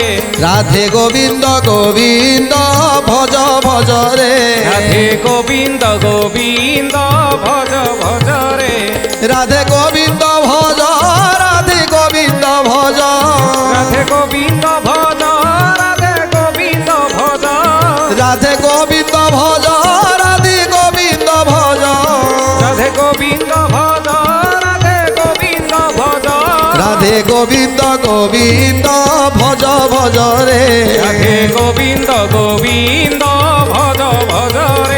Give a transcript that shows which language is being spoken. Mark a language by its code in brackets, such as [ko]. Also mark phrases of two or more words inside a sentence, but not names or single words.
[or] ରାଧେ ଗୋବିନ୍ଦ ଗୋବିନ୍ଦ ଭଜ ଭଜ ରେ, ରାଧେ ଗୋବିନ୍ଦ ଗୋବିନ୍ଦ ଭଜ ଭଜ ରେ, ରାଧେ ଗୋବିନ୍ଦ ଭଜ, ରାଧେ ଗୋବିନ୍ଦ ଭଜ, ରାଧେ ଗୋବିନ୍ଦ ଭଜ, ରାଧେ ଗୋବିନ୍ଦ ଭଜ, [bn] রাধে গোবিন্দ ভজ, রাধে গোবিন্দ ভজ, রাধে গোবিন্দ ভজ, রাধে গোবিন্দ ভজ, রাধে গোবিন্দ গোবিন্দ ভজ ভজ রে, রাধে গোবিন্দ গোবিন্দ ভজ ভজ রে,